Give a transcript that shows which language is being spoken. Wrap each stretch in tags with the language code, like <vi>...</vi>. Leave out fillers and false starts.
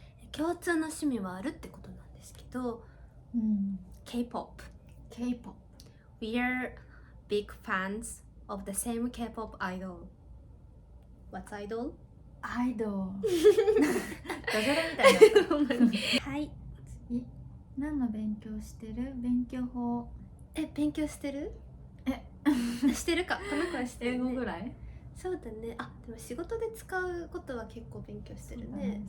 <ja>共通の趣味はあるってことなんですけど、K-pop</ja> <en>K-pop We are big fans of the same K-pop idol. What's idol?</en> <ja>アイドルダジャレみたいなはい。次、何の勉強してる？勉強法。勉強してる？してるか。この子はしてるね。英語ぐらい？そうだね。でも仕事で使うことは結構勉強してるね。</ja>